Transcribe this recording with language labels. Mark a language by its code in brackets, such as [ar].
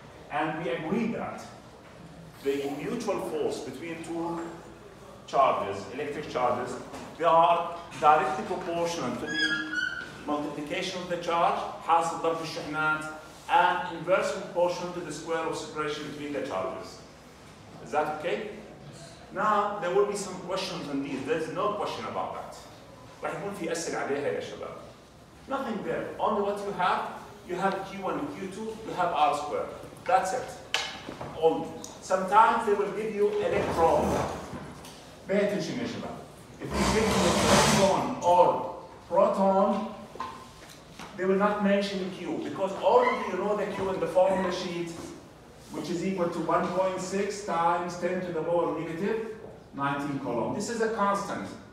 [en] And we agreed that the mutual force between two charges, electric charges, they are directly proportional to the multiplication of the charge, [ar] حاصل ضرب الشحنات, [en] and inversely proportional to the square of separation between the charges. Is that okay? Now, there will be some questions on these. There is no question about that. [ar] راح يكون في أسئلة عليها يا شباب. [en] Nothing there. Only what you have Q1 and Q2, you have R squared. That's it. Only. Sometimes they will give you electron. Pay attention [ar] يا شباب. [en] If you give you electron or proton, they will not mention Q, because already you know the Q in the formula sheet, which is equal to 1.6 times 10 to the power negative 19 coulomb. This is a constant.